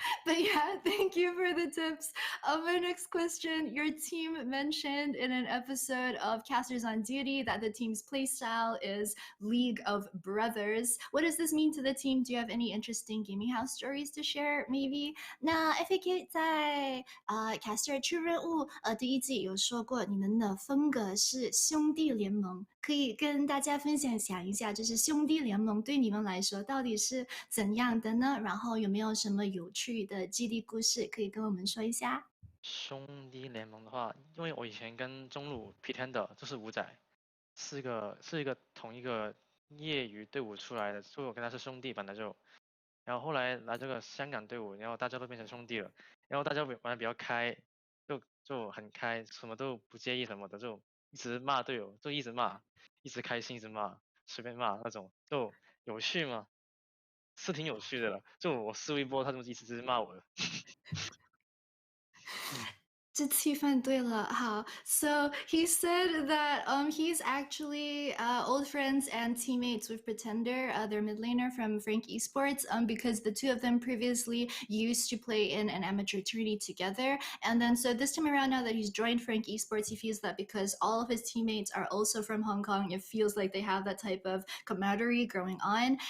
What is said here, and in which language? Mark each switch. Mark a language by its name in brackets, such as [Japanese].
[English] But yeah, thank you for the tips. My next question, your team mentioned in an episode of Casters on Duty that the team's playstyle is League of Brothers. What does this mean to the team? Do you have any interesting gaming house stories to share, maybe? [Chinese] 那 FAK 在Caster 出任务第一季有说过你们的风格是兄弟联盟，可以跟大家分享一下，就是兄弟联盟对你们来说到底是怎样的呢？然后有没有什么有趣的基地故事可以跟我们说一下？兄弟联盟的话，因为我以前跟中路 Pretender 就是五仔，是一个同一个业余队伍出来的，所以我跟他是兄弟本来就。然后后来来这个香港队伍，然后大家都变成兄弟了，然后大家玩的比较开，就很开，什么都不介意什么的，就一直骂队友，就一直骂，一直开心，一直骂，随便骂那种，就有趣吗？是挺有趣的了，就我输一波，他就一直骂我的。这气氛对了，好。 [English] So he said that he's actually old friends and teammates with Pretender, their mid laner from Frank Esports, because the two of them previously used to play in an amateur tourney together. And then so this time around, now that he's joined Frank Esports, he feels that because all of his teammates are also from Hong Kong, it feels like they have that type of camaraderie going on.